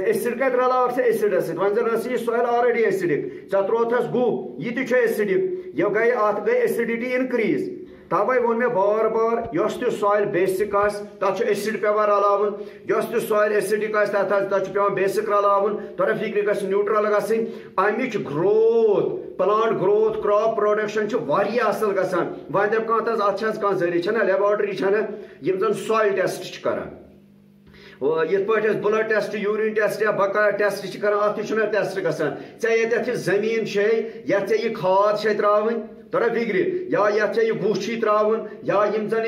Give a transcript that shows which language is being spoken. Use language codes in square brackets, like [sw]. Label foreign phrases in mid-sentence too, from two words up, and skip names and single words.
[ks] ایسڈ کتہِ رلاوکھ ژٕ ایسڈس سۭتۍ وۄنۍ زن ٲسٕے یہِ [en] soil already acidic [ks] ژےٚ ترووتھس گُہہ یہِ تہِ چھُ ایسڈک یہِ گٔے اتھ گٔے [en] acidity increase [ks] توے ووٚن مےٚ بار بار یۄس تہِ [en] soil basic [ks] آسہِ تتھ چھُ ایسڈ پیوان رلاوُن یۄس تہِ [en] soil acidic [ks] آسہِ تتھ چھُ پیوان بیسک رلاوُن ترا فکرِ گژھِ نیوٗٹرل گژھٕنۍ امِچ [en] growth plant growth crop production [ks] چھُ واریاہ اصل گژھان وۄنۍ دپ کانٛہہ تس اتھ چھِ حظ کانٛہہ ذٔریعہٕ چھنہ لیبارٹری چھنہ یِم زن [en] soil test [ks] چھِ کران یِتھ پٲٹھۍ أسۍ [en] blood test urine test [ks] یا بقایا ٹیسٹ چھِ کران اتھ تہِ چھُنہ ٹیسٹ گژھان ژےٚ ییٚتٮ۪تھ یہِ زٔمیٖن چھے یتھ ژےٚ یہِ کھاد چھے تراوٕنۍ ترا فکرِ یا یتھ ژےٚ یہِ گُہہ چھُے تراوُن یا یِم زن